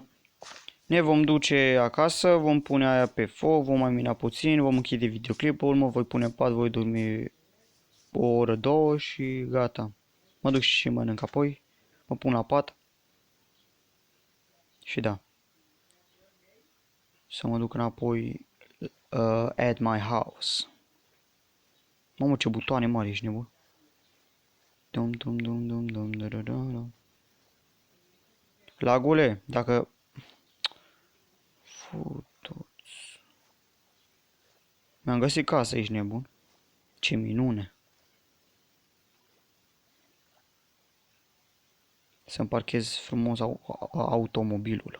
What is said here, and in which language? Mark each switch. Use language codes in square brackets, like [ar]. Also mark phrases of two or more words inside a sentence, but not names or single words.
[ro] Ne vom duce acasă, vom pune aia pe foc, vom mai mina puțin, vom închide videoclipul, mă voi pune pat, voi dormi o oră, două și gata. Mă duc și mănânc apoi, mă pun la pat și da. Să mă duc înapoi [en] at my house. [ro] Mamă, ce butoane mari, ești nebun. Dum dum dum dum dum dum dum dum. Lagule, dacă... Futuți. Mi-am găsit casa, ești nebun. Ce minune. Să-mi parchez frumos automobilul.